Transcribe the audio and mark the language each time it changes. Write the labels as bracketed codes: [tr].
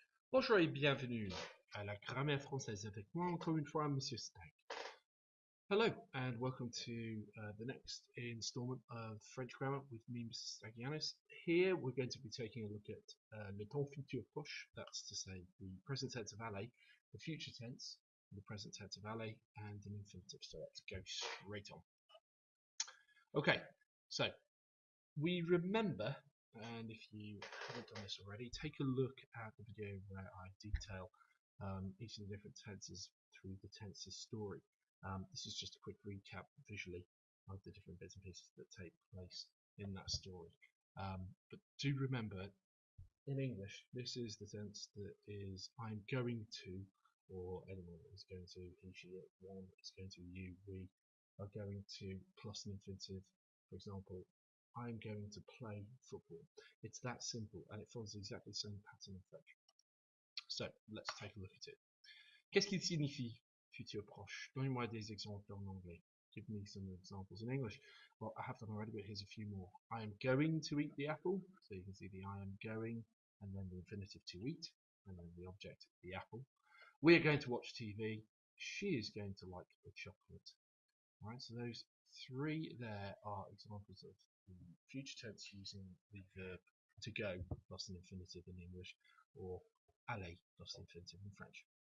[fr] Bonjour et bienvenue à la grammaire française avec moi encore une fois, Monsieur Stag. [en] Hello and welcome to the next installment of French grammar with me, Mr. Stagianis. Here we're going to be taking a look at le temps futur proche, that's to say the present tense of aller, the future tense, the present tense of aller, and an infinitive. So let's go straight on. Okay, so we remember, and if you haven't done this already, take a look at the video where I detail each of the different tenses through the tenses story. This is just a quick recap visually of the different bits and pieces that take place in that story. But do remember, in English, this is the tense that is I'm going to, or anyone is going to, he, she, it, one is going to, you, we are going to, plus an infinitive. For example, I'm going to play football. It's that simple, and it follows exactly the same pattern in French. So, let's take a look at it. [fr] Qu'est-ce qu'il signifie futur proche? Donnez-moi des exemples en anglais. [en] Give me some examples in English. Well, I have done already, but here's a few more. I am going to eat the apple. So you can see the I am going, and then the infinitive to eat, and then the object, the apple. We are going to watch TV. She is going to like the chocolate. All right, so those three there are examples of the future tense using the verb to go plus an infinitive in English, or aller plus an infinitive in French.